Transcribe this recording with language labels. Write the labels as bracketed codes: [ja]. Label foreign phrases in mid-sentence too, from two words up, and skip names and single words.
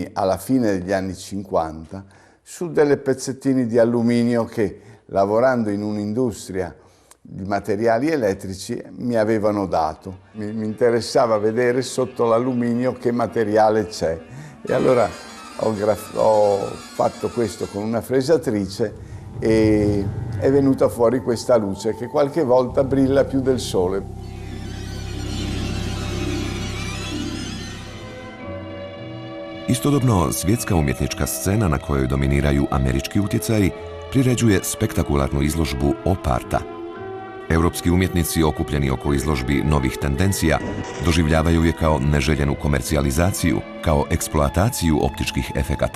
[it] alla fine degli anni 50 su delle pezzettini di alluminio che, lavorando in un'industria di materiali elettrici, mi avevano dato. Mi interessava vedere sotto l'alluminio che materiale c'è. E allora ho fatto questo con una fresatrice e è venuta fuori questa luce che qualche volta brilla più del sole. [hr] Istodobno, svjetska umjetnička scena na kojoj dominiraju američki utjecaji priređuje spektakularnu izložbu Oparta. Europski umjetnici okupljeni oko izložbi novih tendencija doživljavaju je kao neželjenu komercijalizaciju, kao eksploataciju optičkih efekata.